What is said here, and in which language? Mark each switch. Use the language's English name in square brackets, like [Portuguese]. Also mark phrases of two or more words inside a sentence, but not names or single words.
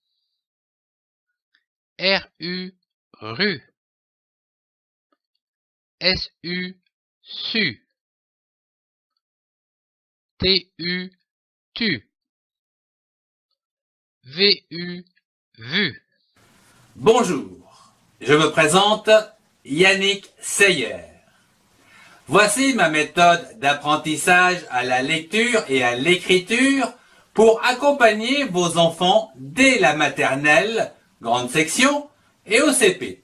[French] R-U, ru. S-U, su. T-U, tu. V-U, vu. Bonjour, je me présente Yannick Seyer. Voici ma méthode d'apprentissage à la lecture et à l'écriture pour accompagner vos enfants dès la maternelle, grande section, et au CP.